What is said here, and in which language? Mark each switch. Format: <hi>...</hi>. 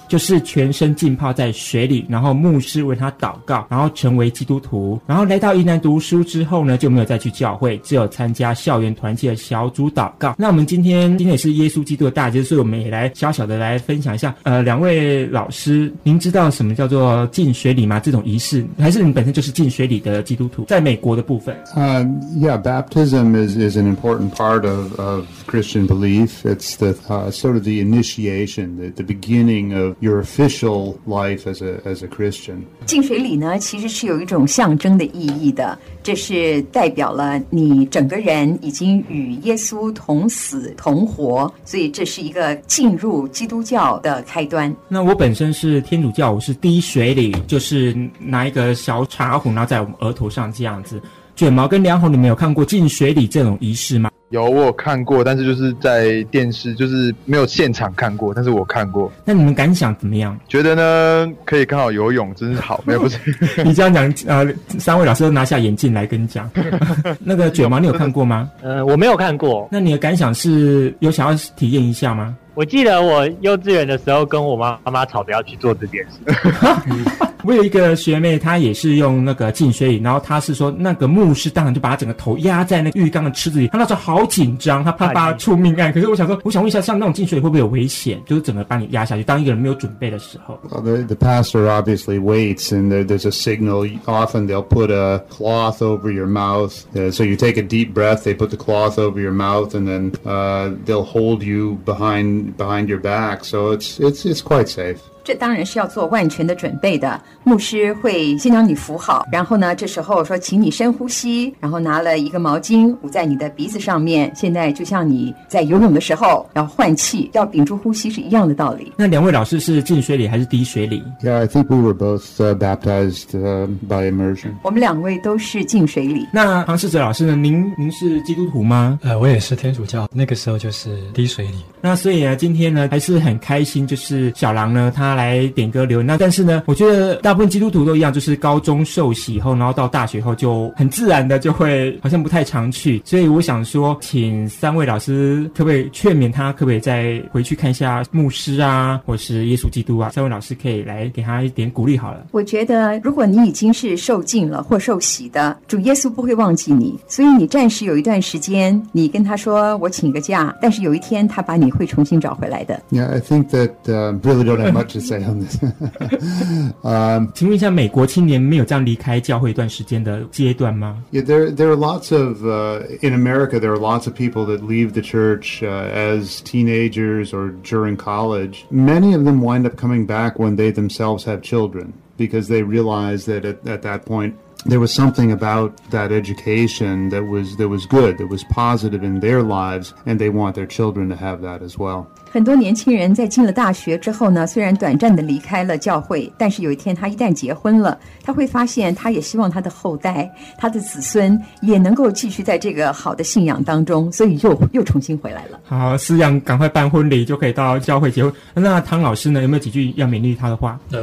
<zh>就是全身浸泡在水里然后牧师为他祷告然后成为基督徒然后来到宜兰读书之后呢就没有再去教会只有参加校园团契的小组祷告那我们今天也是耶稣基督的大节所以我们也来小小的来分享一下两位老师您知道什么叫做浸水礼吗这种仪式还是你本身就是浸水礼的基督徒在美国的部分</zh> <en>Yeah, baptism is an important part of Christian belief. It's the sort of the initiation, the beginning of your official life as a Christian.</en> <zh>浸水礼呢，其实是有一种象征的意义的，这是代表了你整个人已经与耶稣同死同活，所以这是一个进入基督教的开端。那我本身是天主教，我是滴水礼，就是拿一个小茶壶，然后在我们额头上这样子。卷毛跟梁红你们有看过浸水礼这种仪式吗有我有看过但是就是在电视就是没有现场看过但是我看过那你们感想怎么样觉得呢可以刚好游泳真是好没有不是你这样讲三位老师都拿下眼镜来跟你讲那个卷毛你有看过吗我没有看过那你的感想是有想要体验一下吗我记得我幼稚园的时候跟我妈妈吵着要去做这件事我有一个学妹她也是用那个浸水椅然后她是说那个牧师当然就把她整个头压在那个浴缸的池子里她那时候好紧张她怕发出命案可是我想说我想问一下像那种浸水椅会不会有危险就是整个把你压下去当一个人没有准备的时候</zh> <en>the pastor obviously waits and there's a signal often they'll put a cloth over your mouth so you take a deep breath they put the cloth over your mouth and then they'll hold you behind your back so it's quite safe</en> <zh>这当然是要做万全的准备的。牧师会先将你扶好，然后呢，这时候说请你深呼吸，然后拿了一个毛巾捂在你的鼻子上面，现在就像你在游泳的时候要换气，要屏住呼吸是一样的道理。那两位老师是浸水里还是滴水里？</zh> <en>Yeah, I think we were both baptized by immersion.</en> <zh>我们两位都是浸水里。那唐世哲老师呢？您是基督徒吗？我也是天主教，那个时候就是滴水里。那所以呢，今天呢还是很开心，就是小狼呢他来点歌留言。那但是呢，我觉得大部分基督徒都一样，就是高中受洗以后，然后到大学后就很自然的就会好像不太常去。所以我想说，请三位老师可不可以劝勉他，可不可以再回去看一下牧师啊，或是耶稣基督啊？三位老师可以来给他一点鼓励好了。我觉得如果你已经是受浸了或受洗的，主耶稣不会忘记你。所以你暂时有一段时间，你跟他说我请个假，但是有一天他把你会重新找回来的。</zh> <en>Yeah, I think that really don't have much to say on this.</en> <zh>请问一下，美国青年没有这样离开教会一段时间的阶段吗？</zh> <en>Yeah, there are lots of in America, there are lots of people that leave the church as teenagers or during college. Many of them wind up coming back when they themselves have children because they realize that at that point. There was something about that education that was good, that was positive in their lives, and they want their children to have that as well.</en> <zh>很多年轻人在进了大学之后呢，虽然短暂的离开了教会，但是有一天他一旦结婚了，他会发现他也希望他的后代，他的子孙也能够继续在这个好的信仰当中，所以又重新回来了。好，思阳赶快办婚礼就可以到教会结婚。那唐老师呢，有没有几句要勉励他的话？</zh>